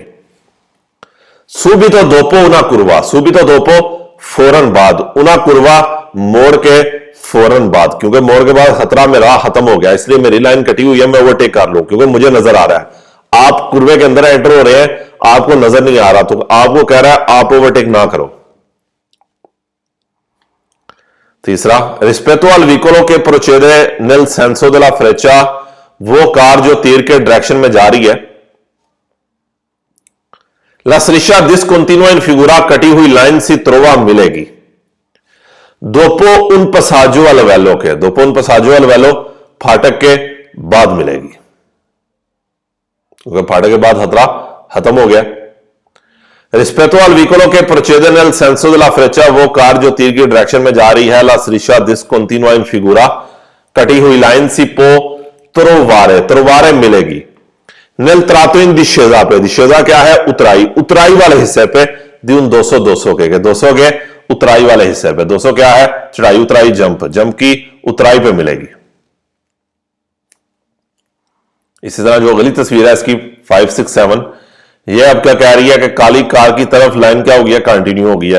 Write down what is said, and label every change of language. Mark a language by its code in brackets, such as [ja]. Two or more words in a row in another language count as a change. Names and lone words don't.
[it] subito dopo una curva, subito dopo [hi] फौरन बाद, [it] una curva [hi] मोड़ के फौरन बाद, क्योंकि मोड़ के बाद खतरा मेरा खत्म हो गया, इसलिए मेरी लाइन कटी हुई है, मैं ओवरटेक कर लूं, क्योंकि मुझे नजर आ रहा है। आप कुर्वे के अंदर एंटर हो रहे हैं, आपको नजर नहीं आ रहा, तो आपको कह रहा है आप ओवरटेक ना करो। [it] तीसरा, रिस्पेक्टो al vicolo che procede nel senso della freccia, [hi] वो कार जो तीर के डायरेक्शन में जा रही है। [it] La striscia discontinua in figura, [hi] कटी हुई लाइन [it] si trova [hi] मिलेगी [it] dopo un passaggio al livello [hi] के, [it] dopo un passaggio al livello [hi] फाटक के बाद मिलेगी, क्योंकि फाटक के बाद खतरा खत्म हो गया। [it] रिस्पेक्टो al vicolo che procede nel senso della freccia, [hi] वो कार जो तीर की डायरेक्शन में जा रही है। [it] La striscia discontinua in figura, [hi] कटी हुई लाइन [it] si può trovare, trovare [hi] मिलेगी [it] nel tratto in discesa [hi] पे, discesa क्या है, उतराई, उतराई वाले हिस्से पे, [it] di un [hi] 200 200 के 200 के उतराई वाले हिस्से पे, 200 क्या है, चढ़ाई उतराई, जंप, जंप की उतराई पे मिलेगी। इसी तरह जो अगली तस्वीर है इसकी 5 6 7, ये अब क्या कह रही है कि काली कार की तरफ लाइन क्या हो गया, कंटिन्यू हो गया।